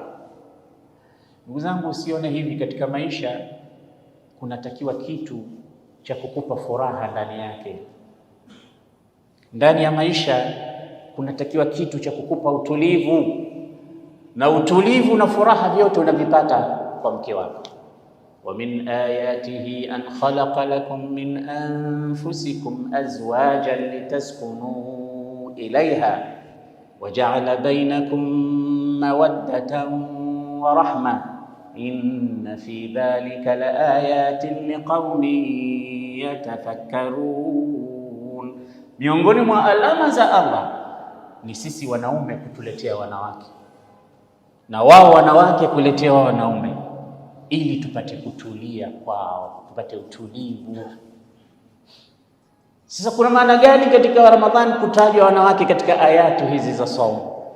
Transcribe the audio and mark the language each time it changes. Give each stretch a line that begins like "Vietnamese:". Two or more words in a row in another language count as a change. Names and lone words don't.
Swahili: Ndugu zangu, usione hivi katika maisha, kunatakiwa kitu cha kukupa furaha ndani yake. Ndani ya maisha kunatakiwa kitu cha kukupa utulivu, na utulivu na furaha vyote unavipata kwa mke wako.
Arabic: ومن آياته أن خلق لكم من أنفسكم أزواجا لتسكنوا إليها وجعل بينكم مودة ورحمة إن في ذلك لآيات لقوم يتفكرون.
Swahili: Miongoni mwa alama za Allah ni sisi wanaume kutuletea wanawake na wao wanawake kuletea wanaume, ili tupate kutulia kwao, tupate utulivu. Sasa kuna maana gani katika Ramadhani kutajwa wanawake katika ayatu hizi za saumu?